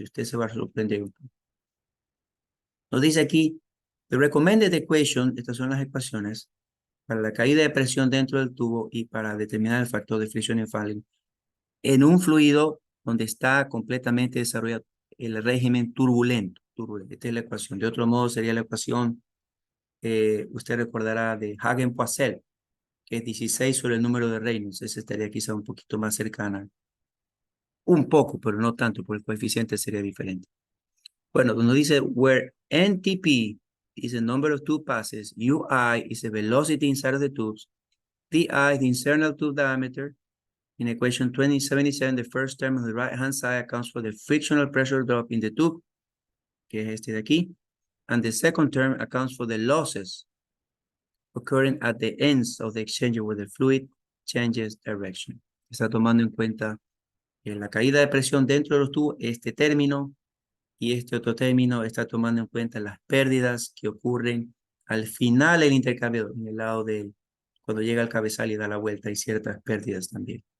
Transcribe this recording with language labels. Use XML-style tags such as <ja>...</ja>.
<es>Y usted se va a sorprender un poco. Nos dice aquí,</es> <en>the recommended equation,</en> <es>estas son las ecuaciones, para la caída de presión dentro del tubo y para determinar el factor de fricción en Fanning en un fluido donde está completamente desarrollado el régimen turbulento. Esta es la ecuación. De otro modo sería la ecuación, usted recordará de Hagen-Poiseuille, que es 16 sobre el número de Reynolds. Esa estaría quizá un poquito más cercana. Un poco, pero no tanto, porque el coeficiente sería diferente. Bueno, nos dice,</es> <en>where NTP is the number of tube passes, UI is the velocity inside of the tubes, DI is the internal tube diameter. In equation 2077, the first term on the right-hand side accounts for the frictional pressure drop in the tube,</en> <es>que es este de aquí,</es> <en>and the second term accounts for the losses occurring at the ends of the exchanger where the fluid changes direction.</en> <es>Está tomando en cuenta la caída de presión dentro de los tubos, este término, y este otro término está tomando en cuenta las pérdidas que ocurren al final del intercambio, en el lado del, cuando llega al cabezal y da la vuelta, hay ciertas pérdidas también.</es>